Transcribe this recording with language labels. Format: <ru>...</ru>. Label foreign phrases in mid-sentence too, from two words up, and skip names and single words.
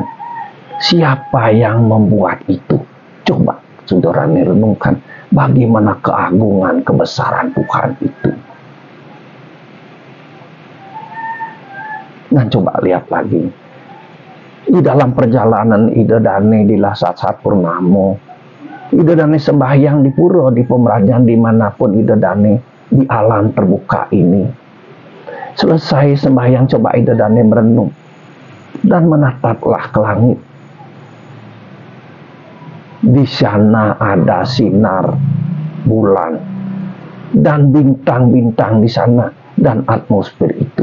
<id>Siapa yang membuat itu? Coba saudara renungkan bagaimana keagungan kebesaran Tuhan itu. Nah, coba lihat lagi. Di dalam perjalanan</id> <ban>ide dane</ban> <id>di saat purnamo,</id> <ban>ide dane</ban> <id>sembahyang di pura, di pemerajan, dimanapun</id> <ban>ide dane</ban> <id>di alam terbuka ini. Selesai sembahyang, coba</id> <ban>ide dane</ban> <id>merenung dan menataplah ke langit. Di sana ada sinar bulan dan bintang-bintang di sana dan atmosfer itu.</id>